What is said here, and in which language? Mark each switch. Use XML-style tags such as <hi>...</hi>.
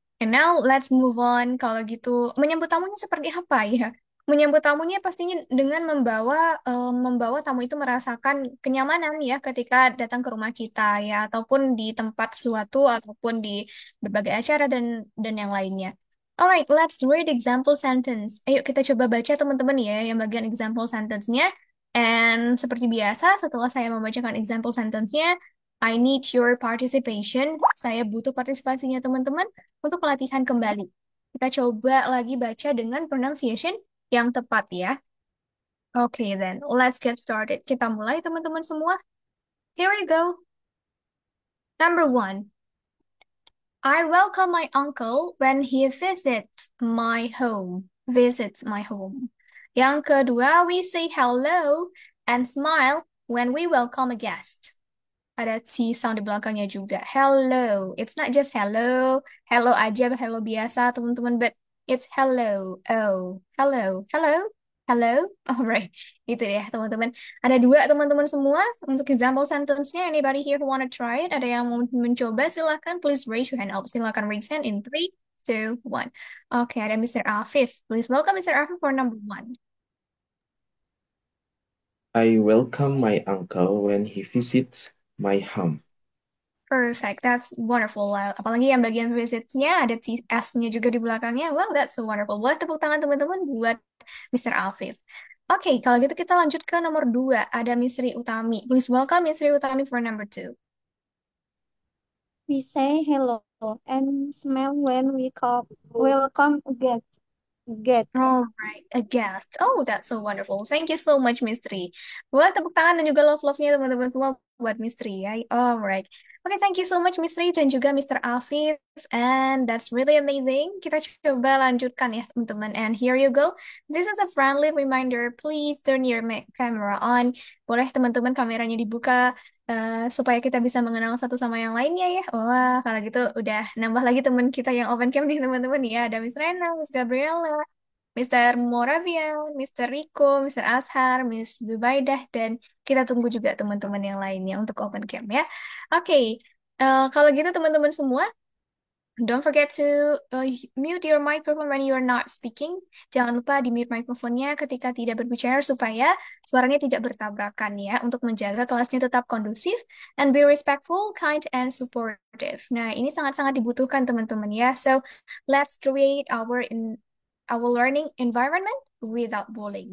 <en>And now let's move on.</en> <id>Kalau gitu menyambut tamunya seperti apa ya? Menyambut tamunya pastinya dengan membawa tamu itu merasakan kenyamanan ya ketika datang ke rumah kita ya ataupun di tempat suatu ataupun di berbagai acara dan yang lainnya.</id> <en>Alright, let's read example sentence.</en> <id>Ayo kita coba baca teman-teman ya yang bagian example sentence-nya.</id> <en>And</en> <id>seperti biasa, setelah saya membacakan</id> <en>example sentence-nya, I need your participation.</en> <id>Saya butuh partisipasinya teman-teman untuk pelatihan kembali. Kita coba lagi baca dengan pronunciation yang tepat ya.</id> <en>Okay, then let's get started.</en> <id>Kita mulai teman-teman semua.</id> <en>Here we go. Number one. I welcome my uncle when he visits my home. Visits my home.</en> <id>Yang kedua,</id> <en>we say hello and smile when we welcome a guest.</en> <id>Ada</id> <en>T sound</en> <id>di belakangnya juga.</id> <en>Hello. It's not just hello. Hello</en> <id>aja,</id> <en>hello</en> <id>biasa, teman-teman.</id> <en>But it's hello. Oh, hello. Hello. Hello. Alright.</en> <id>Itu ya, teman-teman. Ada dua teman-teman semua. Untuk</id> <en>example sentence-nya, anybody here who wanna try it?</en> <id>Ada yang mau mencoba? Silahkan.</id> <en>Please raise your hand. Oh,</en> <id>silahkan</id> <en>raise hand in 3, 2, 1.</en> <id>Oke, ada</id> <en>Mr. Afif. Please welcome Mr. Afif for number one. I welcome my uncle when he visits my home. Perfect, that's wonderful.</en> <id>Apalagi yang bagian visitnya ada TS-nya juga di belakangnya.</id> <en>Wow, that's so wonderful.</en> <id>Buat tepuk tangan teman-teman buat Mr. Afif. Oke, kalau gitu kita lanjut ke nomor 2. Ada Misri Utami.</id> <en>Please welcome Misri Utami for number 2. We say hello and smell when we call welcome get. All right, a guest. Oh, that's so wonderful. Thank you so much, Mistri.</en> <id>Buat tepuk tangan dan juga love-love-nya teman-teman semua buat Mistri ya.</id> <en>All right. Okay, thank you so much, Mistri</en> <id>dan juga</id> <en>Mr. Afif. And that's really amazing.</en> <id>Kita coba lanjutkan ya, teman-teman.</id> <en>And here you go. This is a friendly reminder. Please turn your camera on.</en> <id>Boleh teman-teman kameranya dibuka supaya kita bisa mengenal satu sama yang lainnya ya. Wah, kalau gitu udah nambah lagi teman kita yang open cam nih, teman-teman ya. Ada Miss Rena, Miss Gabriela. Mr. Moravian, Mr. Rico, Mr. Ashar, Miss Zubaidah, dan kita tunggu juga teman-teman yang lainnya untuk open cam ya. Oke, kalau gitu teman-teman semua,</id> <en>don't forget to mute your microphone when you are not speaking.</en> <id>Jangan lupa di mute mikrofonnya ketika tidak berbicara supaya suaranya tidak bertabrakan ya, untuk menjaga kelasnya tetap kondusif</id> <en>and be respectful, kind, and supportive.</en> <id>Nah, ini sangat-sangat dibutuhkan teman-teman ya.</id> <en>So, let's create our learning environment without bullying.</en>